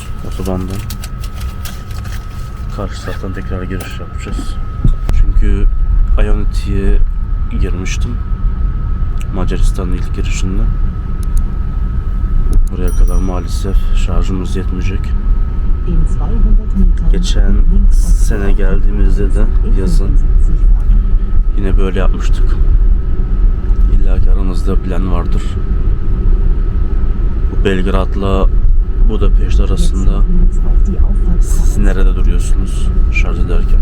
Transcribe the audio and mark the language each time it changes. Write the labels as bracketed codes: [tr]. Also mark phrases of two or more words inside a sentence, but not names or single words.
[tr] Otobandan. Karşı taraftan tekrar giriş yapacağız. Çünkü Ionity'ye girmiştim. Macaristan'ın ilk girişinde. Buraya kadar maalesef şarjımız yetmeyecek. [de] In 200 Metern [tr] Geçen [de] links auf [tr] sene geldiğimizde de yazın yine böyle yapmıştık. İlla ki aranızda plan vardır. Bu Belgrad'la Budapeşte arasında siz nerede duruyorsunuz şarj ederken?